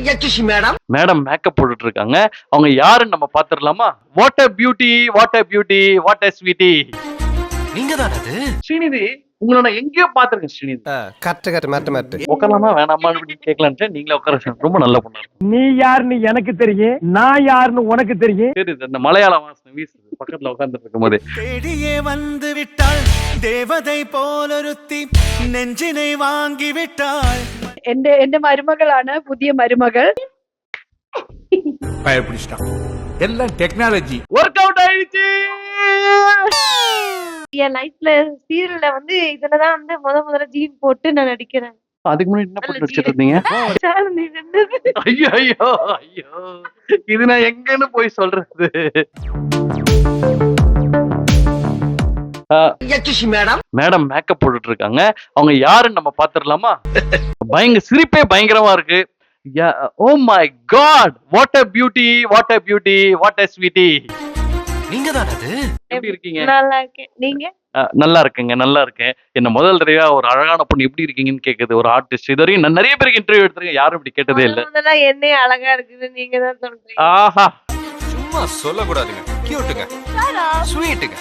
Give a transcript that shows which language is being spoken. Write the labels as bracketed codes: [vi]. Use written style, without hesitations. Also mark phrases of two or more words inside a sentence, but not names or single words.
[ta] மேடம் மேடம் மேக்கப் போட்டுட்டு இருக்காங்க. அவங்க யாருன்னு நம்ம பாத்துடலாமா? [en] what a beauty, what a beauty, what a sweetie. [ta] நீங்க தான் அது ஸ்ரீநிதி, உங்களை நான் எங்கேயோ பாத்துருக்கேன். ஸ்ரீநிதி கரெக்ட் மாட்டு உட்காரலாமா வேணாமான்னு கேட்கலான்ட்டு நீங்களே உட்கார. ரொம்ப நல்ல பொண்ணு. நீ யாருன்னு எனக்கு தெரியும், நான் யாருன்னு உனக்கு தெரியும். தெரியுது, அந்த மலையாள வாசனை வீசுது பக்கத்துல உட்கார்ந்துட்டு இருக்கும் போது. தேடியே வந்து விட்டாள் தேவதை போலொருத்தி நெஞ்சினை வாங்கி விட்டாள். [ml] എന്റെ മരുമകളാണ് പുതിയ മരുമകൾ. [ta] பயப்பிடிச்சிட்டான் எல்லாம் டெக்னாலஜி [en] work out [ta] ஆயிடுச்சு. என் லைஃப்ல சீரியல்ல வந்து இதுலதான் வந்து முதல்ல ஜீன் போட்டு நான் நடிக்கிறேன். அதுக்கு முன்னாடி என்ன போட்டு நடிச்சிட்டு இருந்தீங்க? சாலனி நின்னது. ஐயோ ஐயோ ஐயோ, இது நான் எங்கன்னு போய் சொல்றது? மேடம் மேடம் மேக்கப் போட்டுட்டு இருக்காங்க. அவங்க யாருன்னு நம்ம பாத்துடலாமா? சிரிப்பே பயங்கரமா இருக்கு. [en] oh my god, what a beauty, what a beauty, what a sweetie. [ta] நீங்க தான் அது எப்படி இருக்கீங்க? நல்லா இருக்கேன். நீங்க? நல்லா இருக்குங்க, நல்லா இருக்கேன். என்ன முதல் தடவையா ஒரு அழகான பொண்ணு எப்படி இருக்கீங்கன்னு கேக்குது ஒரு ஆர்டிஸ்ட். இது வரையும் நான் நிறைய பேருக்கு இன்டர்வியூ எடுத்திருக்கேன், யாரும் இப்படி கேட்டதே இல்ல. முதல்ல என்னைய அழகா இருக்குது நீங்க தான் சொல்றீங்க. ஆஹா, சும்மா சொல்லக்கூடாதுங்க. கியூட்டுங்க, ஸ்வீட்டுங்க.